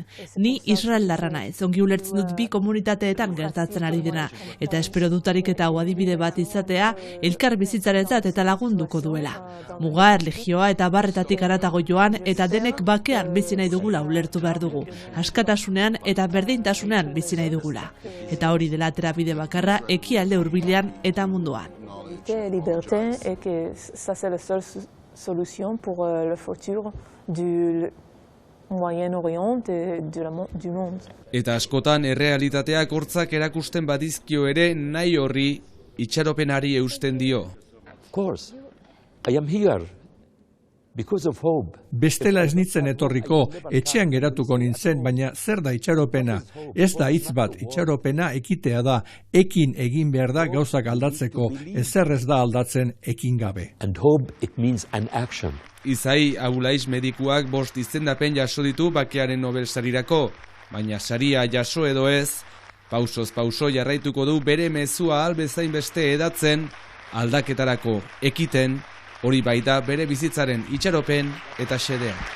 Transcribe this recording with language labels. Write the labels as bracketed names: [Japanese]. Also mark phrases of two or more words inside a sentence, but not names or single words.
[Basque] Ni israeldarra naiz, ongi ulertzen dut bi komunitateetan gertatzen ari dena, eta espero dutarik eta hau adibide bat izatea elkar bizitzarentzat eta lagunduko duela. Muga, erlijioa eta barretatik haratago joan eta denek bakean bizi nahi dugula ulertu behar dugu. Askatasunean eta berdintasunean bizi nahi dugula. Eta hori dela terapide bakarra ekialde hurbilean eta munduan. [French] Liberté et que ça c'est la seule solution pour le futur du Moyen-Orient et du monde. [Basque] Eta askotan errealitateak hortzak erakusten badizkio ere nahi horri itxaropenari eusten dio. [English] Of course, I am here because of hope. [Basque] Bestela ez nintzen etorriko, etxean geratuko nintzen, baina zer da itxaropena? Ez da hitz bat, itxaropena ekitea da, ekin egin behar da gauzak aldatzeko, ezer ez da aldatzen ekin gabe. [English] And hope it means an action. [Basque] Izai Abulaiz medikuak 5 izendapen jaso ditu bakearen Nobel sarirako, baina saria jaso edo ez, pausoz pauso jarraituko du bere mezua albezain beste edatzen, aldaketarako ekiten, hori baita bere bizitzaren itxaropen eta xedea.